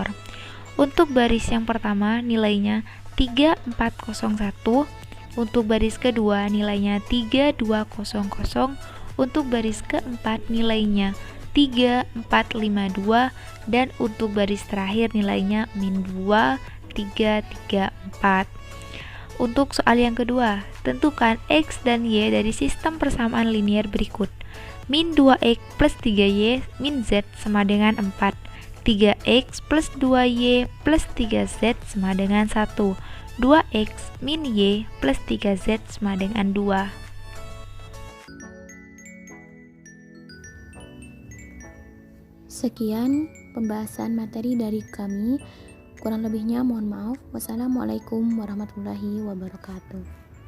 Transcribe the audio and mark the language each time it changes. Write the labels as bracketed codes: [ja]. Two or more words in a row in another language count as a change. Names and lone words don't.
[id] Untuk baris yang pertama nilainya 3401, untuk baris kedua nilainya 3200, untuk baris keempat nilainya 3452, dan untuk baris terakhir nilainya min 2, 3, 3, 4. Untuk soal yang kedua, tentukan x dan y dari sistem persamaan linier berikut. Min 2x plus 3y min z sama dengan 4. 3x plus 2y plus 3z sama dengan 1. 2x min y plus 3z sama dengan 2. Sekian pembahasan materi dari kami. Kurang lebihnya mohon maaf. [ar] والسلام عليكم ورحمة الله وبركاته.